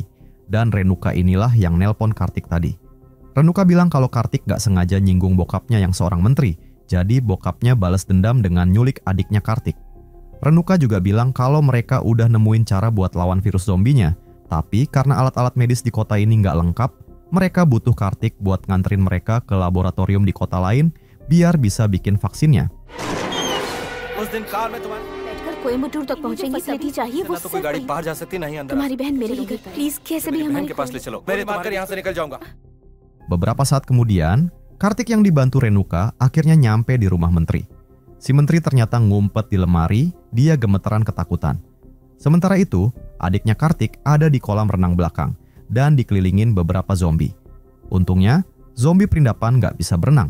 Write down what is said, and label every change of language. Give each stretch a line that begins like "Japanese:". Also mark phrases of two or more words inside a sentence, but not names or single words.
Indonesian: Dan Renuka inilah yang nelpon Kartik tadi. Renuka bilang kalau Kartik gak sengaja nyinggung bokapnya yang seorang menteri, jadi bokapnya balas dendam dengan nyulik adiknya Kartik. Renuka juga bilang kalau mereka udah nemuin cara buat lawan virus zombinya, tapi karena alat-alat medis di kota ini gak lengkap, mereka butuh Kartik buat nganterin mereka ke laboratorium di kota lain biar bisa bikin vaksinnya.
Hindi: कोयम्बटूर तक पहुंचेंगे फैसिलिटी चाहिए वो तो कोई गाड़ी बाहर जा सकती नहीं अंदर तुम्हारी बहन मेरे ही घर पर प्लीज कैसे भी बहन हमारे के पास ले चलो मैं मारकर यहाँ से निकल जाऊंगा.
Indonesian: Beberapa saat kemudian, Kartik yang dibantu Renuka akhirnya nyampe di rumah menteri. Si menteri ternyata ngumpet di lemari, dia gemeteran ketakutan. Sementara itu, adiknya Kartik ada di kolam renang belakang dan dikelilingin beberapa zombie. Untungnya, zombie perindapan nggak bisa berenang.